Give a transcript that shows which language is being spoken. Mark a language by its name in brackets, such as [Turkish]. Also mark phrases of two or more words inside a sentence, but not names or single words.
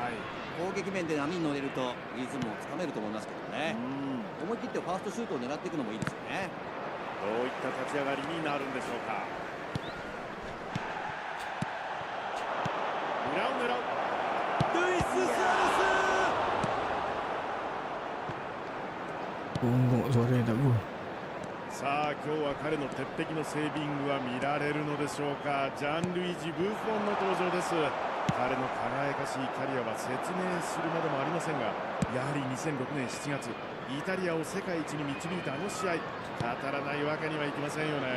[Japanese] 攻撃面で波に乗れるとリズムをつかめると思いますけどね。思い切ってファーストシュートを狙っていくのもいいですよね。どういった立ち上がりになるんでしょうか。狙う狙う、ルイス・スアレス。 [Malay] Bongok suara yang tak gua. [Japanese] さあ今日は彼の鉄壁のセービングは見られるのでしょうか。ジャンルイージ・ブフォンの登場です。彼の輝かしいキャリアは説明するまでもありませんが、やはり2006年7月イタリアを世界一に導いたあの試合、語らないわけにはいきませんよね。